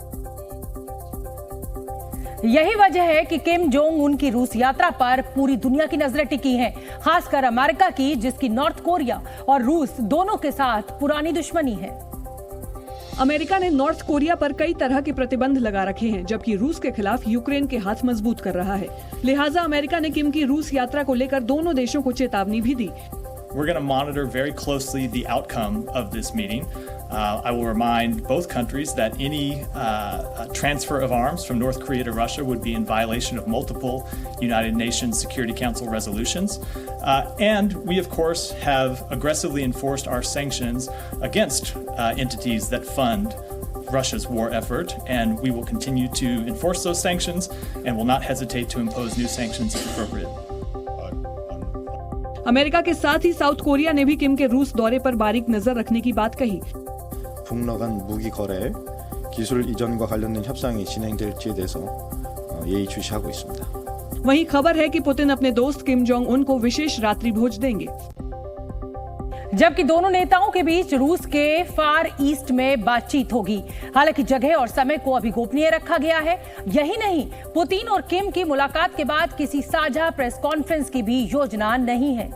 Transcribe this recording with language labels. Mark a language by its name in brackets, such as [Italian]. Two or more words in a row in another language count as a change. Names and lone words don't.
[Hindi] यही वजह है कि किम जोंग उन की रूस यात्रा पर पूरी दुनिया की नजरें टिकी हैं, खासकर अमेरिका की, जिसकी नॉर्थ कोरिया और रूस दोनों के साथ पुरानी दुश्मनी है। अमेरिका ने नॉर्थ कोरिया पर कई तरह के प्रतिबंध लगा रखे हैं, जबकि रूस के खिलाफ यूक्रेन के हाथ मजबूत कर रहा है। लिहाजा अमेरिका ने किम की रूस यात्रा को लेकर दोनों देशों को चेतावनी भी दी। [English] We're going to monitor very closely the outcome of this meeting. I will remind both countries that any transfer of arms from North Korea to Russia would be in violation of multiple United Nations Security Council resolutions. And we, of course, have aggressively enforced our sanctions against entities that fund Russia's war effort, and we will continue to enforce those sanctions and will not hesitate to impose new sanctions if appropriate. [Hindi] अमेरिका के साथ ही साउथ कोरिया ने भी किम के रूस दौरे पर बारीक नजर रखने की बात कही। [Korean] 북러 간 무기 거래, 기술 이전과 관련된 협상이 진행될지에 대해서 예의주시하고 있습니다. [Hindi] वहीं खबर है कि पुतिन अपने दोस्त किम जोंग उन को विशेष रात्रि भोज देंगे। जबकि दोनों नेताओं के बीच रूस के फार ईस्ट में बातचीत होगी। हालांकि जगह और समय को अभी गोपनीय रखा गया है। यही नहीं, पुतिन और किम की मुलाकात के बाद किसी साझा [English] press conference [Hindi] की भी योजना नहीं है।